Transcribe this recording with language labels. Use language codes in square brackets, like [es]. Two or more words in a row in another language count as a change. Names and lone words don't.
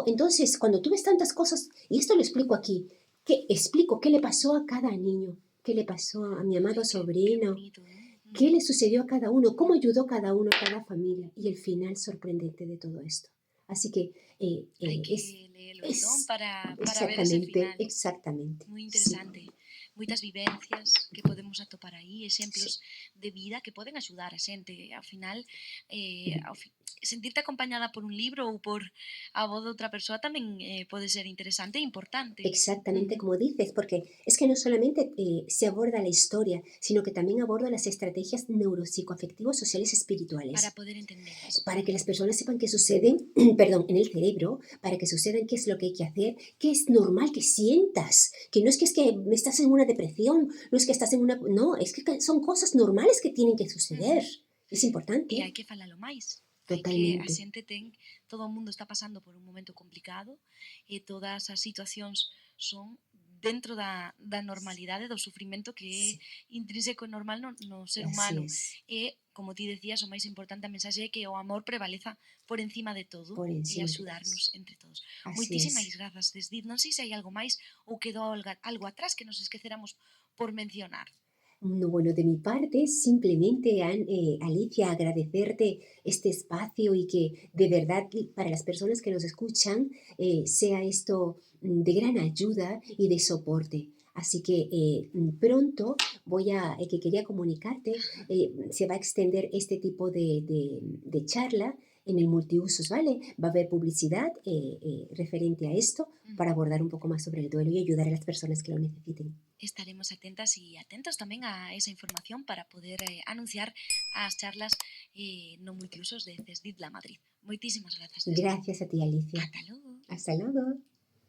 [es] Entonces, cuando tú ves tantas cosas, y esto lo explico aquí, explico qué le pasó a cada niño, qué le pasó a mi amado sobrino, Bonito, qué le sucedió a cada uno, cómo ayudó cada uno, cada familia, y el final sorprendente de todo esto. Así que hay que leerlo entón para ver ese exactamente, final. exactamente. [gl] Moi interesante. Sí. Moitas vivencias que podemos atopar aí, exemplos de vida que poden axudar a xente. Ao final, sentirte acompañada por un libro ou por a voz de outra persoa tamén pode ser interesante e importante. [es] Exactamente como dices, porque es que no solamente se aborda la historia, sino que también aborda las estrategias neuropsicoafectivos sociales Para espirituales. poder entenderlas. Para que las personas sepan qué suceden, perdón, en el cerebro, para que sucedan qué es lo que hay que hacer, qué es normal que sientas, que no es que estás en una depresión, no es que estás en una. No, es que son cosas normales que tienen que suceder. Es importante. [gl] E hai que falalo máis. Totalmente. Hai que a xente todo o mundo está pasando por un momento complicado e todas as situacións son dentro da normalidade do sufrimento que é intrínseco e normal no ser humano. E, como ti decías, o máis importante a mensaxe é que o amor prevaleza por encima de todo e axudarnos entre todos. Moitísimas grazas, Desdit. Non sei se hai algo máis ou quedou algo atrás que nos esqueceramos por mencionar. [es] No, bueno, de mi parte, simplemente, Alicia, agradecerte este espacio y que de verdad para las personas que nos escuchan sea esto de gran ayuda y de soporte. Así que pronto que quería comunicarte, se va a extender este tipo de charla en el multiusos, ¿vale? Va a haber publicidad referente a esto para Ujú. abordar un poco más sobre el duelo y ayudar a las personas que lo necesiten. [gl] Estaremos atentas y atentos tamén a esa información para poder anunciar as charlas no multiusos de CESDID La Madrid. Moitísimas grazas, César. [es] Gracias a ti, Alicia. [gl] Ata logo. [es] Hasta luego.